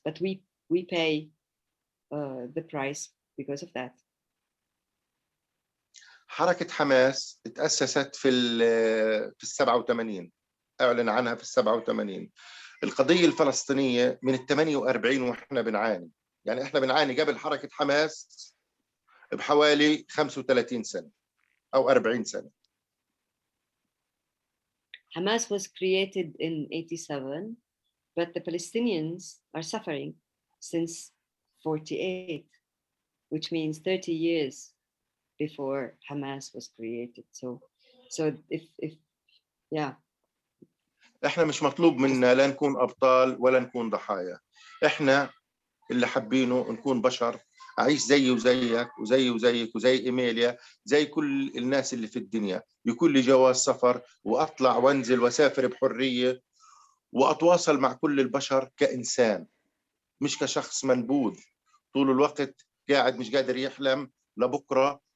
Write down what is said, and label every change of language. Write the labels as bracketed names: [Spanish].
[English] But we pay the price because of that. [Arabic] حركة حماس تأسست في ال 87، أعلن عنها في ال 87. القضية الفلسطينية من ال 48 وإحنا بنعاني، يعني إحنا بنعاني قبل حركة حماس بحوالي 35 سنة أو 40 سنة. [English] Hamas was created in 87, but the Palestinians are suffering since 48, which means 30 years before Hamas was created. So if yeah. [Arabic] احنا مش مطلوب منا لا نكون ابطال ولا نكون ضحايا. احنا اللي حابينه نكون بشر، اعيش زيي وزيك وزيي وزيك وزي ايميليا، زي كل الناس اللي في الدنيا، يكون لي جواز سفر واطلع وانزل واسافر بحريه واتواصل مع كل البشر كانسان، مش كشخص منبوذ طول الوقت قاعد مش قادر يحلم لبكره.